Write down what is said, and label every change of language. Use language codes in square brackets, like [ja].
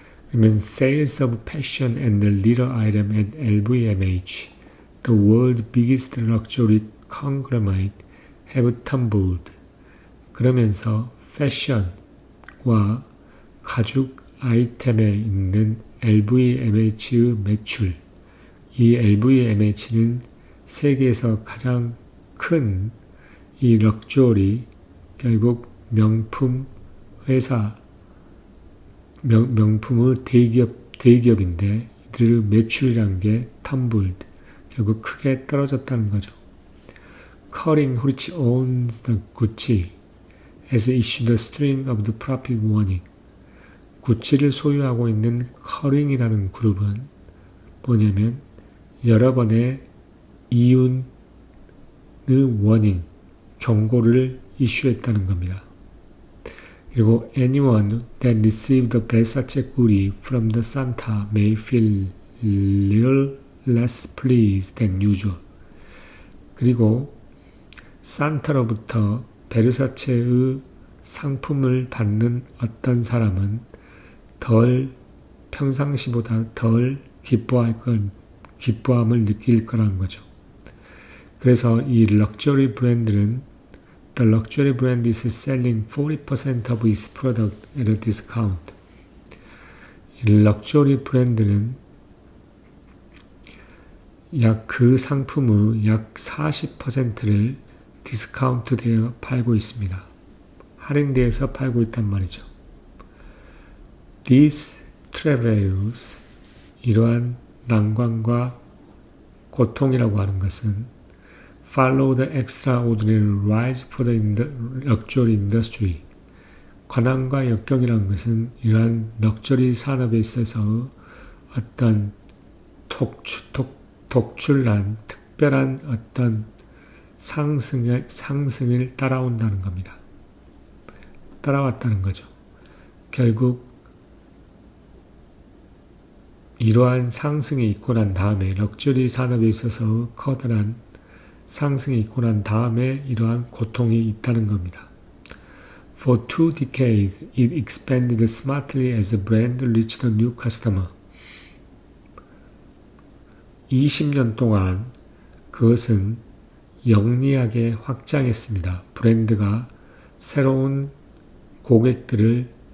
[ko] 그러면 [en] Sales of fashion and leather item at LVMH, the world's biggest luxury conglomerate, have tumbled. [ko] 그러면서 패션과 가죽 아이템에 있는 LVMH의 매출, 이 LVMH는 세계에서 가장 큰 이 럭셔리, 결국 명품 회사, 명품의 대기업인데 이들의 매출이란 게 텀블드, 결국 크게 떨어졌다는 거죠. [en] Kering, which owns the Gucci, has issued a string of the profit warning. [ko] 구찌를 소유하고 있는 커링이라는 그룹은 뭐냐면 여러 번의 이윤의 워닝, 경고를 이슈했다는 겁니다. 그리고 [en] anyone that received the Versace goodie from the Santa may feel little less pleased than usual. [ko] 그리고 산타로부터 베르사체의 상품을 받는 어떤 사람은 평상시보다 덜 기뻐함을 느낄 거라는 거죠. 그래서 이 럭셔리 브랜드는 [en] The luxury brand is selling 40% of its product at a discount. [ko] 이 럭셔리 브랜드는 그 상품의 약 40%를 디스카운트 되어 팔고 있습니다. 할인되어서 팔고 있단 말이죠. [en] These travails, [ko] 이러한 난관과 고통이라고 하는 것은 [en] follow the extraordinary rise for the luxury industry. [ko] 관한과 역경이라는 것은 이러한 럭셔리 산업에 있어서 어떤 독출난 특별한 어떤 상승을 따라온다는 겁니다. 따라왔다는 거죠. 결국 이러한 상승이 있고 난 다음에 럭셔리 산업에 있어서 커다란 상승이 있고 난 다음에 이러한 고통이 있다는 겁니다. [en] For 2 decades, it expanded smartly as a brand reached a new customer. [ko] 20년 동안 그것은 영리하게 확장했습니다. 브랜드가 새로운 고객들에게